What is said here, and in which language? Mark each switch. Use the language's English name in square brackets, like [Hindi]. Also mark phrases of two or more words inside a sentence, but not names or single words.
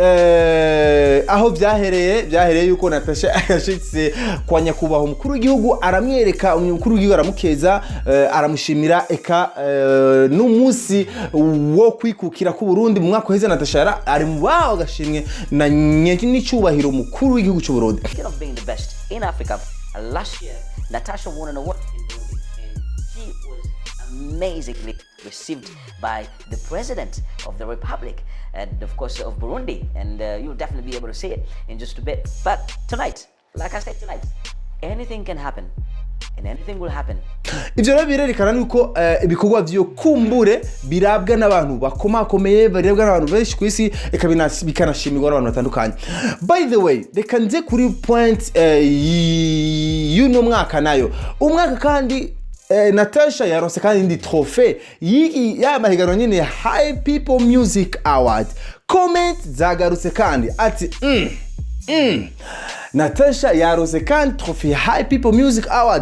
[Rundi] aho byahereye yuko Natacha ashitse kwa nyakubahwa umukuru w'igihugu aramwereka, umukuru w'igihugu aramukeza, aramushimira eka n'umunsi wo kwikukira ku Burundi mu mwaka uheze Natacha ari mu baho gashimwe na n'icyubahiro umukuru w'igihugu cy'u Burundi. [English] Of being the best in Africa, last year Natacha won an award in Burundi, and she was amazingly received by the president of the republic and of course of Burundi, and you'll definitely be able to see it in just a bit. But tonight, like I said, tonight anything can happen and anything will happen. [Rundi] Ivyo rero birerekana nuko ibikorwa vyo kumbure birabwa n'abantu bakomakomeye, birabwa n'abantu benshi kwisi, bikanashimirwa n'abantu batandukanye. [English] By the way, [Rundi] reka nze kuri point y'uno mwaka nayo umwaka kandi Natacha yaronse kandi indi trophée ya mahiganwa nyine High People Music Award. Comment zagarutse kandi ati Natacha yaronse kandi trophée High People Music Award.